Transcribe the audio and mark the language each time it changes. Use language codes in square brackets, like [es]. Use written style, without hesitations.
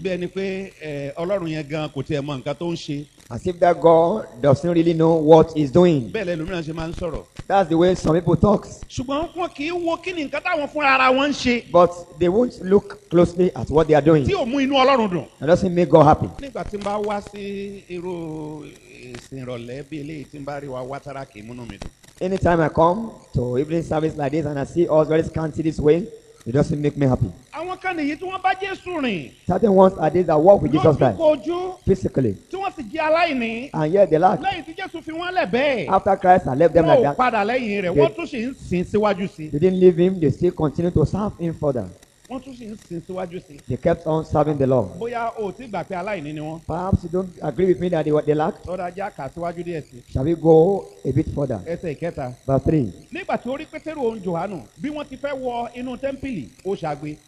[yo] Bẹ́ẹ̀ ni pé Ọlọ́run yẹn gan kò tiẹ̀ mọ nǹkan tó ń ṣe. [en] As if that God doesn't really know what he's doing. [yo] Bẹ́ẹ̀ lẹ́lòmíràn ṣe máa ń sọ̀rọ̀. [en] That's the way some people talk. [yo] Ṣùgbọ́n wọn kì í wo kí ni nǹkan táwọn fúnra ara wọn ń ṣe. [en] But they won't look closely at what they are doing. [yo] Tí ò mú inú Ọlọ́run dùn. [en] It doesn't make God happy. [yo] Nígbà tí n bá wá sí irú ìsìn ìrọ̀lẹ́ bí eléyìí tí n bá rí wa wá tára kì í múnú mi dùn. [en] Anytime I come to evening service like this and I see us very scanty this way, it doesn't make me happy. [yo] Àwọn kan nìyí tí wọ́n bá Jésù rìn. [en] Certain ones are these that walk with Jesus Christ [yo] lójúkojú. [en] physically. [yo] Tí wọ́n sì jẹ́ aláìní. [en] And yet they lack. [yo] Lẹ́yìn tí Jésù fi wọ́n lẹ̀ bẹ́ẹ̀. [en] After Christ had left them like [yo] wọ́n ò [en] that, [yo] padà lẹ́yìn rẹ̀ wọ́n tún sì ń sìn síwájú sí. [en] they didn't leave him, they still continue to serve him further. [yo] Wọ́n tún sì ń sìn síwájú sí. [en] They kept on serving the Lord. [yo] Bóyá o ti gbà pé aláìní ni wọ́n. [en] Perhaps you don't agree with me that they lack. [yo] Lọ́dà ajá kà síwájú díẹ̀ sí. [en] Shall we go a bit further? [yo] Ẹsẹ̀ ìkẹta. [en] Verse 3. [yo] Nígbà tí ó rí Pétérù òun Jòhánù bí wọ́n ti fẹ́ wọ inú tẹ́ḿpìlì ó ṣàgbé.